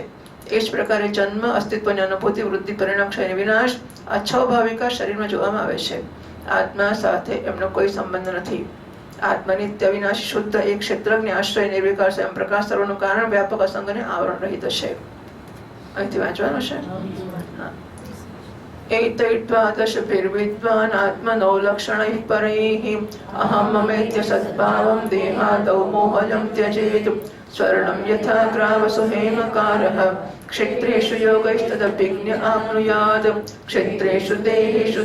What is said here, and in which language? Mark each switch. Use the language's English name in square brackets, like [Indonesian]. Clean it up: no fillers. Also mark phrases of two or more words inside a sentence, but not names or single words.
[Gujarati] એ જ પ્રકારે જન્મ, અસ્તિત્વની અનુભૂતિ, વૃદ્ધિ, પરિણામ, ક્ષય અને વિનાશ આ 6 ભાવિકા શરીરમાં જોવામાં આવે છે. આત્મા સાથે એમનો કોઈ સંબંધ નથી. આત્મા નિત્ય વિનાશી શુદ્ધ એક ક્ષેત્રજ્ઞ આશ્રય નિર્વિકાર સ્વયં પ્રકાશ સર્વનું કારણ વ્યાપક અસંગ અને આવરણ રહિત છે. અહીંથી વાંચવાનું છે. [Sanskrit] एतैर्द्वादशभिर्विद्वान् आत्मनो लक्षणैः परैः अहं ममेत्य सद्भावं देहादौ मोहलं त्यजेत् स्वर्णं यथा ग्रावसु हेमकारः क्षेत्रेषु योगैस्तदभिज्ञ आप्नुयात् क्षेत्रेषु देहेषु